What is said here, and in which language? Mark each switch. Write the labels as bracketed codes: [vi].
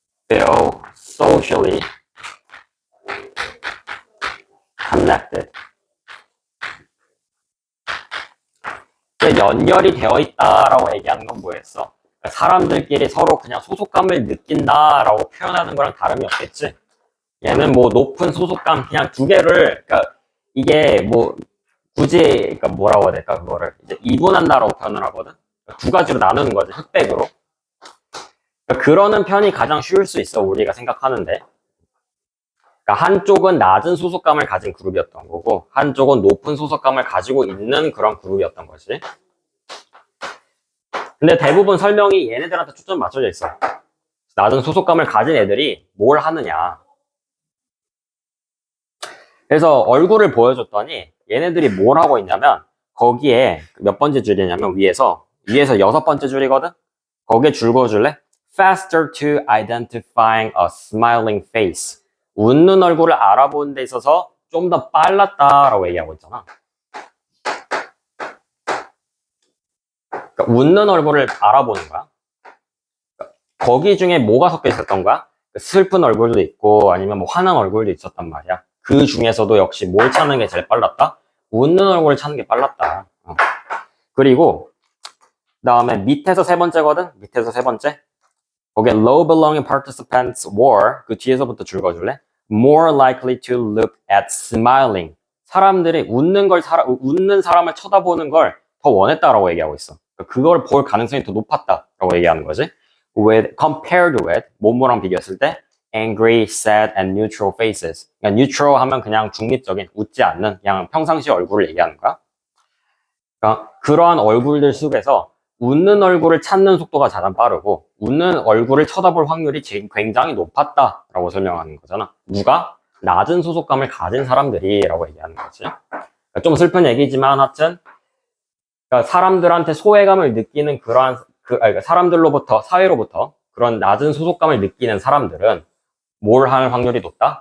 [en] feel socially connected. [ko] 연결이 되어 있다라고 얘기하는 건 뭐였어? 그러니까 사람들끼리 서로 그냥 소속감을 느낀다라고 표현하는 거랑 다름이 없겠지? 얘는 뭐 높은 소속감 그냥 두 개를 그러니까 이게 뭐 굳이 그러니까 뭐라고 해야 될까 그거를 이제 이분한다라고 표현을 하거든. 두 가지로 나누는 거지 흑백으로. 그러니까 그러는 편이 가장 쉬울 수 있어 우리가 생각하는데. 그러니까 한쪽은 낮은 소속감을 가진 그룹이었던 거고 한쪽은 높은 소속감을 가지고 있는 그런 그룹이었던 거지. 근데 대부분 설명이 얘네들한테 초점 맞춰져 있어. 낮은 소속감을 가진 애들이 뭘 하느냐. 그래서 얼굴을 보여줬더니 얘네들이 뭘 하고 있냐면 거기에 몇 번째 줄이냐면 위에서 6번째 줄이거든? 거기에 줄 그어줄래? [en] Faster to identifying a smiling face. [ko] 웃는 얼굴을 알아보는 데 있어서 좀 더 빨랐다라고 얘기하고 있잖아. 그러니까 웃는 얼굴을 알아보는 거야. 거기 중에 뭐가 섞여 있었던 거야? 슬픈 얼굴도 있고 아니면 뭐 화난 얼굴도 있었단 말이야. 그 중에서도 역시 뭘 찾는 게 제일 빨랐다? 웃는 얼굴을 찾는 게 빨랐다. 그리고 그다음에 밑에서 세 번째거든. 밑에서 세 번째. 거기에 [en] low belonging participants were [ko] 그 뒤에서부터 줄 거줄래? [en] More likely to look at smiling. [ko] 사람들이 웃는 사람을 쳐다보는 걸 더 원했다라고 얘기하고 있어. 그걸 볼 가능성이 더 높았다라고 얘기하는 거지. [en] Compared with [ko] 뭐뭐랑 비교했을 때 [en] angry, sad, and neutral faces. [ko] 그러니까 neutral 하면 그냥 중립적인 웃지 않는 그냥 평상시 얼굴을 얘기하는 거야. 그러니까 그러한 얼굴들 속에서 웃는 얼굴을 찾는 속도가 가장 빠르고 웃는 얼굴을 쳐다볼 확률이 굉장히 높았다라고 설명하는 거잖아. 누가? 낮은 소속감을 가진 사람들이라고 얘기하는 거지. 그러니까 좀 슬픈 얘기지만 하여튼 그러니까 사람들한테 소외감을 느끼는 그러니까 사람들로부터 사회로부터 그런 낮은 소속감을 느끼는 사람들은 뭘 할 확률이 높다?